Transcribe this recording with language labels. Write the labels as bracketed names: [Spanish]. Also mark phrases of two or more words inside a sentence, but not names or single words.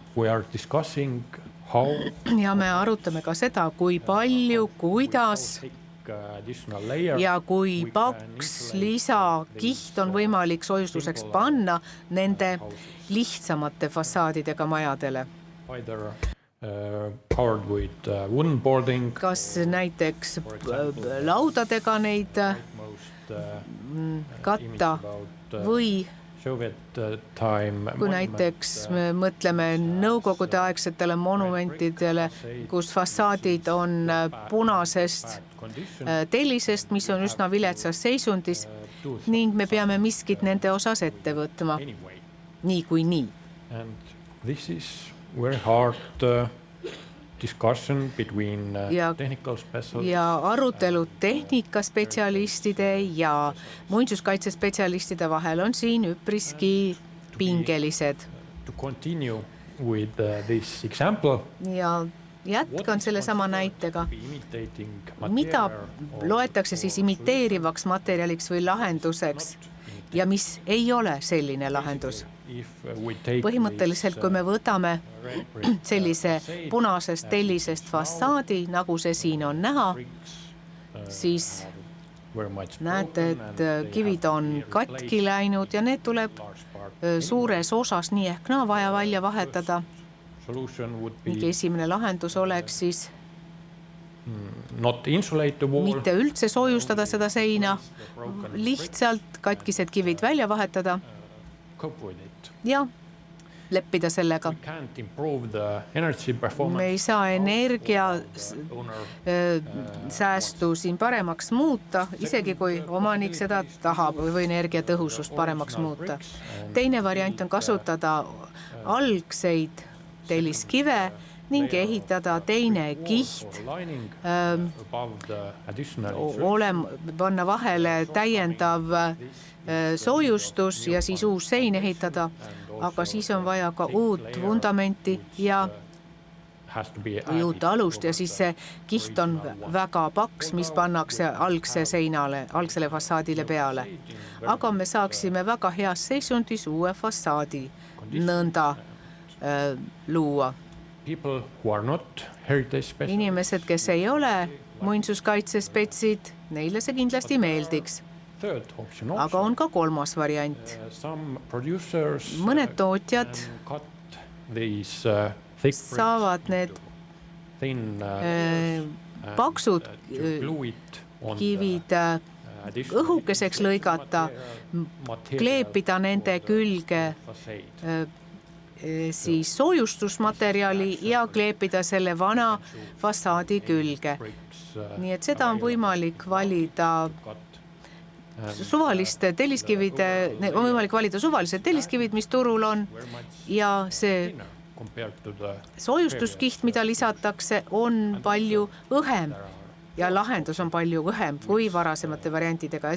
[English] How [Estonian] ja me arutame ka seda, kui palju, kuidas [English] additional layer. [Estonian] ja kui paks lisakiht on võimalik soojustuseks panna nende lihtsamate fassaadidega majadele. [English] Either covered with wooden boarding, [Estonian] Kas näiteks laudadega neid [English] most [Estonian] katta või [English] Soviet time [Estonian] kui näiteks me mõtleme nõukogude aegsetele monumentidele, kus fassaadid on punasest tellisest, mis on üsna viletsas seisundis ning me peame miskit nende osas ette võtma [English] anyway. [Estonian] nii kui nii. [English] And this is very hard discussion between [Estonian] Ja- [English] technical specialists. [Estonian] ja arutelud tehnikaspetsialistide ja muinsuskaitsespetsialistide vahel on siin üpriski pingelised. [English] To continue with this example, [Estonian] Ja jätkan sellesama näitega. [English] imitating [Estonian] Mida [English] material [Estonian] loetakse siis imiteerivaks materjaliks või lahenduseks ja mis ei ole selline lahendus? [English] if we take [Estonian] Põhimõtteliselt, kui me võtame sellise punasest tellisest fassaadi, nagu see siin on näha, siis näete, et kivid on katki läinud ja need tuleb suures osas nii ehk naa vaja välja vahetada. [English] solution would [Estonian] ning [English] be [Estonian] esimene lahendus oleks siis [English] not insulate the wall, [Estonian] mitte üldse soojustada seda seina, lihtsalt katkised kivid välja vahetada [English] cope with it. [Estonian] ja leppida sellega. [English] We can't improve the energy [Estonian] Me [English] performance [Estonian] ei saa energia [English] owner [Estonian] säästu siin paremaks muuta, isegi kui omanik seda tahab või energiatõhusust paremaks muuta. Teine variant on kasutada algseid telliskive ning ehitada teine kiht, [English] lining above the additional [Estonian] panna vahele täiendav soojustus ja siis uus sein ehitada, aga siis on vaja ka uut vundamenti ja [English] has to be [Estonian] uut alust ja siis see kiht on väga paks, mis pannakse algsele fassaadile peale. Aga me saaksime väga heas seisundis uue fassaadi nõnda luua. [English] people who are not heritage specialists. [Estonian] Inimesed, kes ei ole muinsuskaitsespetsid, neile see kindlasti meeldiks. [English] Third option [Estonian] Aga on ka kolmas variant. [English] some producers [Estonian] Mõned tootjad [English] cut these thick [Estonian] saavad need [English] thin [Estonian] paksud [English] to glue it on [Estonian] kivid õhukeseks lõigata, kleepida nende külge siis soojustusmaterjali ja kleepida selle vana fassaadi külge. Nii et seda on võimalik valida suvaliste telliskivide, on võimalik valida suvalised telliskivid, mis turul on ja see soojustuskiht, mida lisatakse, on palju õhem ja lahendus on palju õhem kui varasemate variantidega.